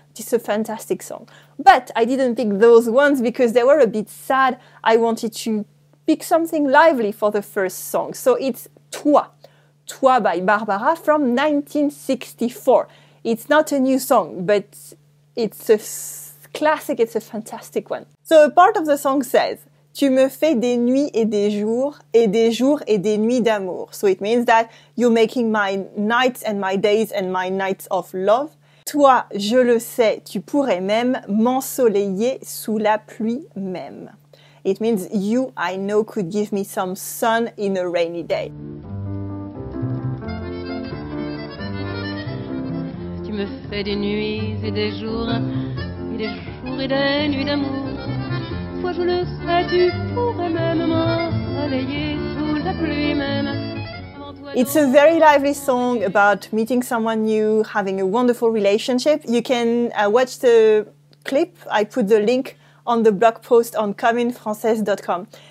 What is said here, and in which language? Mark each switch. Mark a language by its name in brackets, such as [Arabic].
[English] It's a fantastic song. But I didn't pick those ones because they were a bit sad. I wanted to pick something lively for the first song. So it's Tois. Tois by Barbara from 1964. It's not a new song, but it's a classic, it's a fantastic one. So a part of the song says, [French] Tu me fais des nuits et des jours et des nuits d'amour. [English] So it means that you're making my nights and my days and my nights of love. [French] Toi, je le sais, tu pourrais même m'ensoleiller sous la pluie même. [English] It means you, I know, could give me some sun in a rainy day. [French] Tu me fais des nuits et des jours et des nuits d'amour. Toi, je le sais, tu pourrais même m'ensoleiller sous la pluie même. [English] It's a very lively song about meeting someone new, having a wonderful relationship. You can watch the clip. I put the link on the blog post on communefrancaise.com.